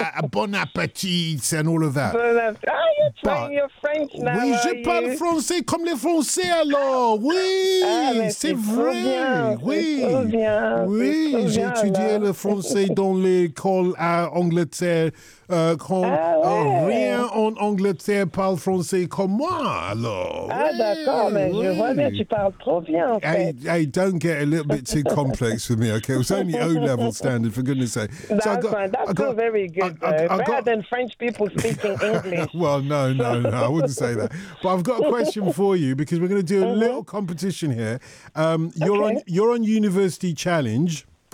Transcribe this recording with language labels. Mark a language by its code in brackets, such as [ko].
[en] Bon appétit and all of that. You're trying your French now. [fr] Oui, je parle français comme les Français alors. Oui, c'est vrai. Oui. Oui, j'ai étudié le français dans l'école à Angleterre. Rien en Angleterre parle français comme moi, alors. Ah, oui, d'accord, mais je vois bien, tu parles trop bien, en fait. [en] Hey, don't get a little bit too complex with me, okay? It was only O-level standard, for goodness sake. That's very good, better than French people speaking English. Well, no, I wouldn't say that. But I've got a question for you, because we're going to do a little competition here. You're on University Challenge.